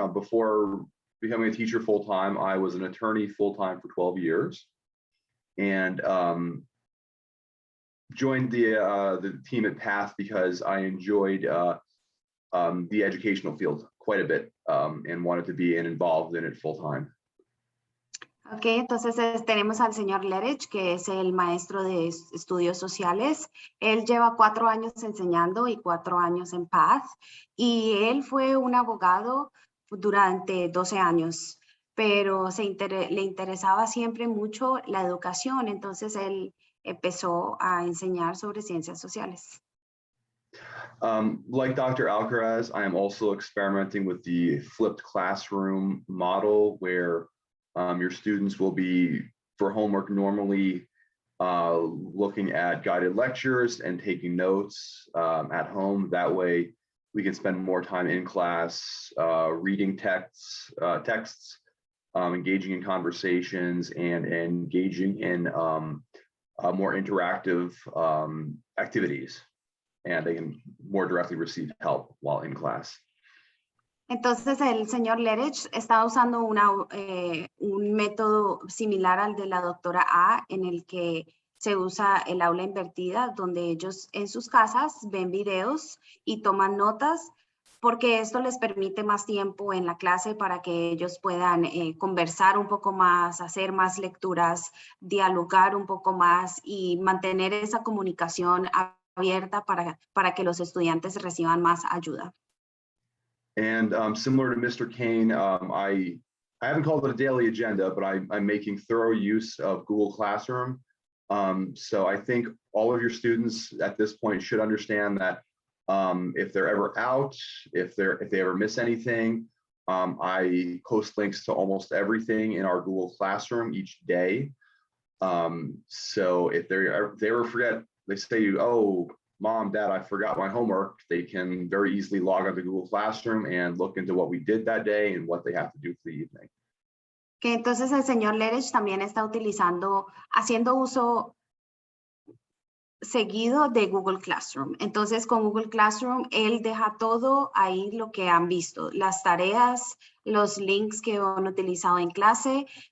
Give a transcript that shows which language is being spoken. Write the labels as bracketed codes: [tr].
[en] Before becoming a teacher full-time, I was an attorney full-time for 12 years. And joined the team at PATH because I enjoyed the educational field quite a bit and wanted to be involved in it full time. [es] Ok, entonces tenemos al señor Lettich, que es el maestro de estudios sociales. Él lleva 4 años enseñando y 4 años en PATH, y él fue un abogado durante 12 años, pero le interesaba siempre mucho la educación. Entonces él empezó a enseñar sobre ciencias sociales. [en] Like Dr. Alcaraz, I am also experimenting with the flipped classroom model, where your students will be, for homework, normally looking at guided lectures and taking notes at home. That way we can spend more time in class reading texts, engaging in conversations, and engaging in more interactive activities, and they can more directly receive help while in class. [es] Entonces el señor Lettich está usando un método similar al de la doctora A, en el que se usa el aula invertida, donde ellos en sus casas ven videos y toman notas, porque esto les permite más tiempo en la clase para que ellos puedan conversar un poco más, hacer más lecturas, dialogar un poco más y mantener esa comunicación abierta para que los estudiantes reciban más ayuda. [en] And similar to Mr. Kane, I haven't called it a daily agenda, but I'm making thorough use of Google Classroom. So I think all of your students at this point should understand that if they're ever out, if they ever miss anything, I post links to almost everything in our Google Classroom each day. So if they ever forget, they say, "Oh, Mom, Dad, I forgot my homework," they can very easily log onto Google Classroom and look into what we did that day and what they have to do for the evening. [es] Que entonces el señor Lettich también está haciendo uso seguido de Google Classroom. Entonces con Google Classroom él deja todo ahí, lo que han visto, las tareas, los links que han utilizado en clase.